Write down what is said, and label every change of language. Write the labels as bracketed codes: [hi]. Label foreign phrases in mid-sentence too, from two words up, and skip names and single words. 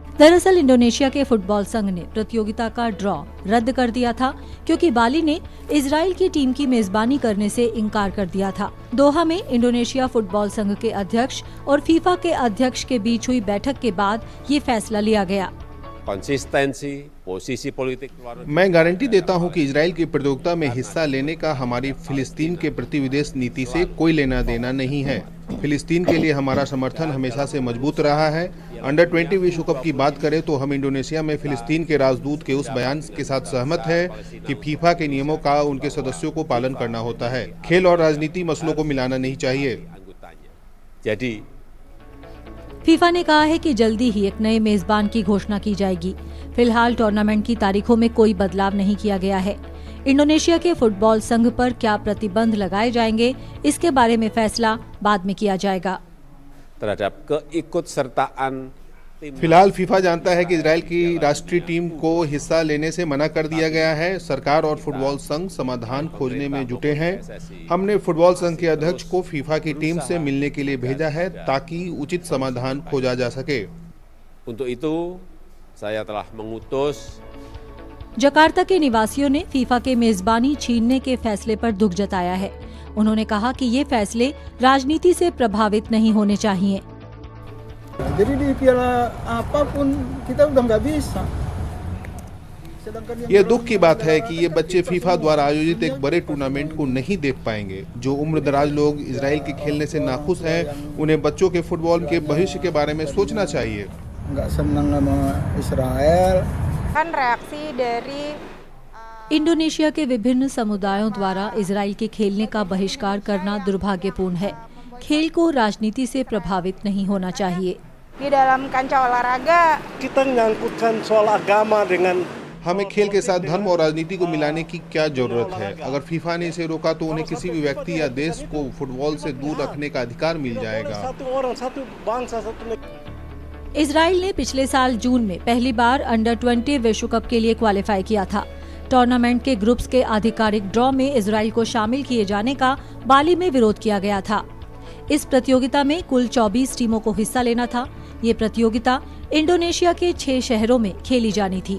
[hi] दरअसल इंडोनेशिया के फुटबॉल संघ ने प्रतियोगिता का ड्रॉ रद्द कर दिया था क्योंकि बाली ने इजराइल की टीम की मेजबानी करने से इनकार कर दिया था। दोहा में इंडोनेशिया फुटबॉल संघ के अध्यक्ष और फीफा के अध्यक्ष के बीच हुई बैठक के बाद ये फैसला लिया गया। [id] konsistensi, posisi politik luar negeri. [hi] मैं गारंटी देता हूं कि इजराइल की प्रतियोगिता में हिस्सा लेने का हमारी फिलिस्तीन के प्रति विदेश नीति से कोई लेना देना नहीं है। फिलिस्तीन के लिए हमारा समर्थन हमेशा से मजबूत रहा है। अंडर 20 विश्व कप की बात करें तो हम इंडोनेशिया में फिलिस्तीन के राजदूत के उस बयान के साथ सहमत हैं कि फीफा के नियमों का उनके सदस्यों को पालन करना होता है। खेल और राजनीति मसलों को मिलाना नहीं चाहिए। [id] Jadi [hi] फीफा ने कहा है कि जल्दी ही एक नए मेजबान की घोषणा की जाएगी। फिलहाल टूर्नामेंट की तारीखों में कोई बदलाव नहीं किया गया है। इंडोनेशिया के फुटबॉल संघ पर क्या प्रतिबंध लगाए जाएंगे, इसके बारे में फैसला बाद में किया जाएगा। [id] terhadap keikutsertaan tim [hi] फिलहाल फीफा जानता है कि इजराइल की राष्ट्रीय टीम को हिस्सा लेने से मना कर दिया गया है। सरकार और फुटबॉल संघ समाधान खोजने में जुटे हैं। हमने फुटबॉल संघ के अध्यक्ष को फीफा की टीम से मिलने के लिए भेजा है ताकि उचित समाधान खोजा जा सके। [id] Untuk itu saya telah mengutus [hi] जकार्ता के निवासियों ने फीफा के मेजबानी छीनने के फैसले पर दुख जताया है। उन्होंने कहा कि ये फैसले राजनीति से प्रभावित नहीं होने चाहिए। [id] Jadi di piala apapun kita udah nggak bisa. Sedangkan yang [hi] ये दुख की बात है कि ये बच्चे फीफा द्वारा आयोजित एक बड़े टूर्नामेंट को नहीं देख पाएंगे। जो उम्रदराज लोग इजराइल के खेलने से नाखुश हैं, उन्हें बच्चों के फुटबॉल के भविष्य के बारे में सोचना चाहिए। [id] nggak senang sama Israel. Kan reaksi dari [hi] इंडोनेशिया के विभिन्न समुदायों द्वारा इजराइल के खेलने का बहिष्कार करना दुर्भाग्यपूर्ण है। खेल को राजनीति से प्रभावित नहीं होना चाहिए। [id] di dalam kancah olahraga Kita menyangkutkan soal agama dengan [hi] हमें खेल के साथ धर्म और राजनीति को मिलाने की क्या जरूरत है? अगर फीफा ने इसे रोका तो उन्हें किसी भी व्यक्ति या देश को फुटबॉल से दूर रखने का अधिकार मिल जाएगा। [id] satu orang, satu bangsa, satu negara. [hi] इजराइल ने पिछले साल जून में पहली बार अंडर 20 विश्व कप के लिए क्वालिफाई किया था। टूर्नामेंट के ग्रुप्स के आधिकारिक ड्रॉ में इजराइल को शामिल किए जाने का बाली में विरोध किया गया था। इस प्रतियोगिता में कुल 24 टीमों को हिस्सा लेना था। ये प्रतियोगिता इंडोनेशिया के 6 शहरों में खेली जानी थी।